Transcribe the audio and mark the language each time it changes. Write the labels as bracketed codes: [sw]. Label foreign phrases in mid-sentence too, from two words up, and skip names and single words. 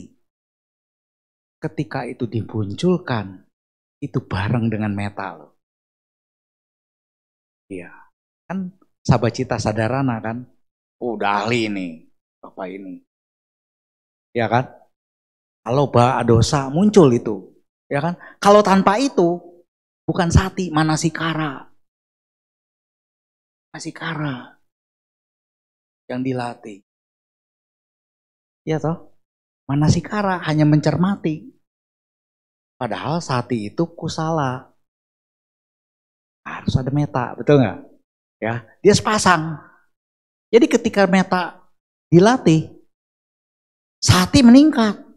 [id] Ketika itu dimunculkan, itu bareng dengan meta loh. Iya. Kan [pi] Sabacita Sadarana [id] kan? Udah ahli nih. Bapak ini. Ya kan? Kalau dosa muncul itu, ya kan? Kalau tanpa itu bukan sati, manasikara. Manasikara yang dilatih. Ya toh? Manasikara hanya mencermati. Padahal sati itu kusala. Harus ada meta, betul nggak? Ya, dia sepasang. Jadi ketika meta dilatih, sati meningkat.